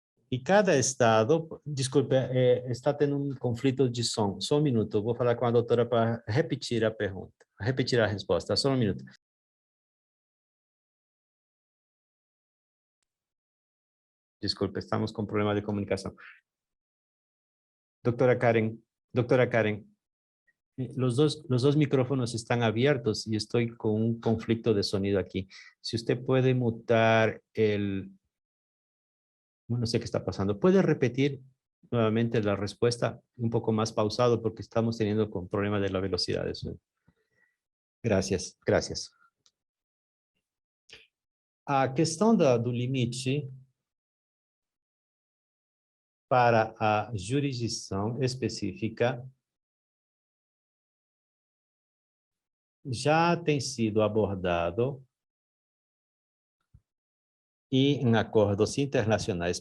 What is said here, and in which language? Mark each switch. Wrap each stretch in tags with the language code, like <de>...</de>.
<pt>E cada estado, desculpe, está tendo um conflito de som. Só um minuto, vou falar com a doutora para repetir a pergunta, repetir a resposta. Só um minuto. Desculpe, estamos com problema de comunicação.</pt> <es>Doutora Karen, los dos micrófonos están abiertos y estoy con un conflicto de sonido aquí. Si usted puede mutar no sé qué está pasando. ¿Puede repetir nuevamente la respuesta un poco más pausado porque estamos teniendo con problema de la velocidad de su... Gracias.</es> <pt>A questão do limite para a jurisdição específica já tem sido abordado e em acordos internacionais.</pt>